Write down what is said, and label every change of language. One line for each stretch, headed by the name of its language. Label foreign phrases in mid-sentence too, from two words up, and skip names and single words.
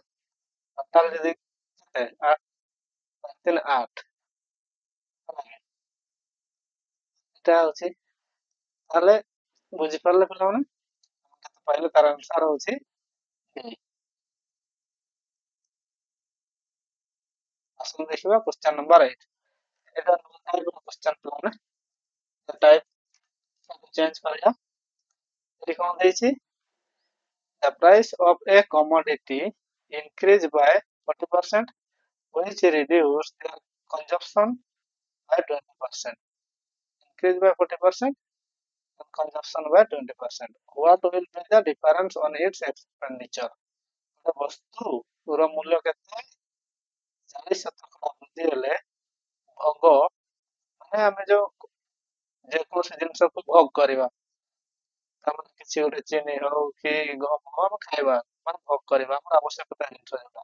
Odia: ତାହେଲେ ଯଦି କେତେ 8 8 ଏଇଟା ହଉଛି। ତାହେଲେ ବୁଝିପାରିଲେ ପିଲାମାନେ? କେତେ ପାଇଲେ? ତାର ଆନ୍ସର ହଉଛି B। ଆସନ୍ତୁ ଦେଖିବା
English: question number 8.
Odia: এটা
English: type of question
Odia: ପିଲାମାନେ।
English: type change
Odia: କରିବା। ଏଠି କଣ ଦେଇଛି?
English: The price of a commodity increase by 40%, which reduce their consumption by 20%. Increase by 40% and consumption by 20%. What will be the difference on its expenditure?
Odia: ଗୋଟେ ବସ୍ତୁର ମୂଲ୍ୟ କେତେ? 40% ବୃଦ୍ଧି ହେଲେ ଭୋଗ ମାନେ ଆମେ ଯୋଉ ଯେକୌଣସି ଜିନିଷକୁ ଭୋଗ କରିବା, ତାମାନେ କିଛି ଗୋଟେ ଚିନି ହଉ କି ଗହମ ହଉ ଆମେ ଖାଇବା ମାନେ ଭୋଗ କରିବା ଆମର ଆବଶ୍ୟକତା ଜିନିଷ ଯୋଉଟା।